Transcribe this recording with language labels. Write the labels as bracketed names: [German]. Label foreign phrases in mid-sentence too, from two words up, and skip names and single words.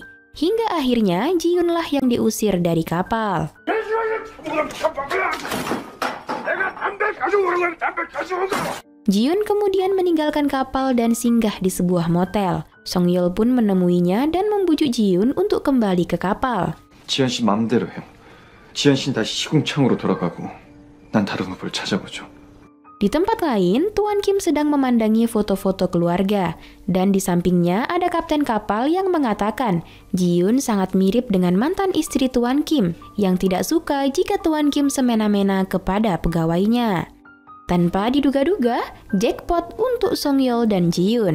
[Indonesian] Hingga akhirnya, Ji-yoonlah yang diusir dari kapal. Ji-yoon kemudian meninggalkan kapal dan singgah di sebuah motel. Song-yeol pun menemuinya dan membujuk Ji-yoon untuk kembali ke kapal. [Korean] 지현 씨 마음대로 해요. 지현 씨는 다시 시궁창으로 돌아가고 난 다른 후보를 찾아보죠. [Indonesian] Di tempat lain, Tuan Kim sedang memandangi foto-foto keluarga. Dan di sampingnya ada kapten kapal yang mengatakan Ji-yoon sangat mirip dengan mantan istri Tuan Kim yang tidak suka jika Tuan Kim semena-mena kepada pegawainya. Tanpa diduga-duga, jackpot untuk Song-yeol dan Ji-yoon.